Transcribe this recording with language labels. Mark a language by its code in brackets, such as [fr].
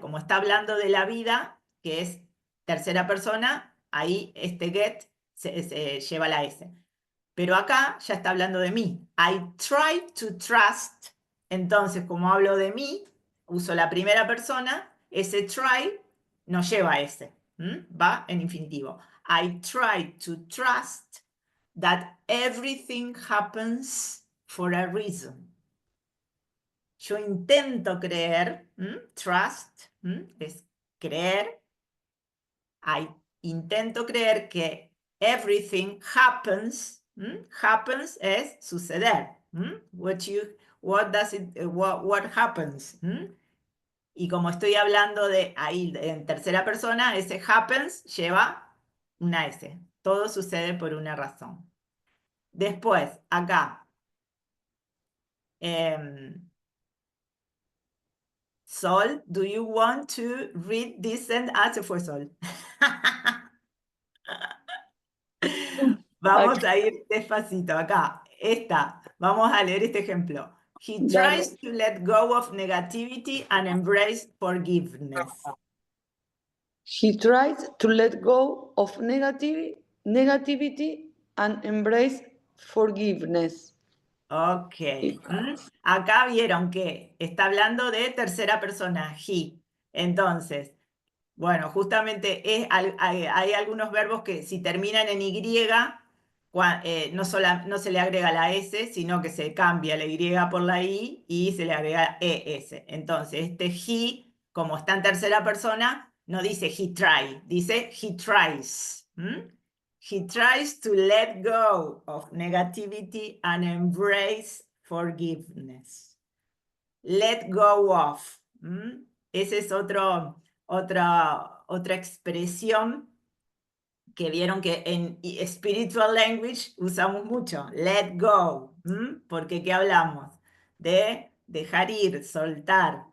[es] Como está hablando de la vida, que es tercera persona, ahí este get se lleva la S. Pero acá ya está hablando de mí. [en] I try to trust. [es] Entonces, como hablo de mí, uso la primera persona, ese try no lleva S. Va en infinitivo. [en] I try to trust that everything happens for a reason. [es] Yo intento creer, trust, es creer. Intento creer que [en] everything happens, [es] happens es suceder. [en] What happens? [es] Y como estoy hablando de ahí en tercera persona, ese happens lleva una S. Todo sucede por una razón. Después, acá. [en] Sol, do you want to read this sentence? [es] Se fue Sol. Vamos a ir despacito acá. esta, vamos a leer este ejemplo. [en] He tries to let go of negativity and embrace forgiveness. He tries to let go of negativity and embrace forgiveness. Ok. [es] Acá vieron que está hablando de tercera persona, he. Entonces, bueno, justamente hay algunos verbos que si terminan en Y, no se le agrega la S, sino que se cambia la Y por la I y se le agrega ES. Entonces, este he, como está en tercera persona, no dice he try, dice he tries. [en] He tries to let go of negativity and embrace forgiveness. Let go of. [es] Esa es otra expresión que vieron que en spiritual language usamos mucho. Let go. Porque ¿qué hablamos? De dejar ir, soltar.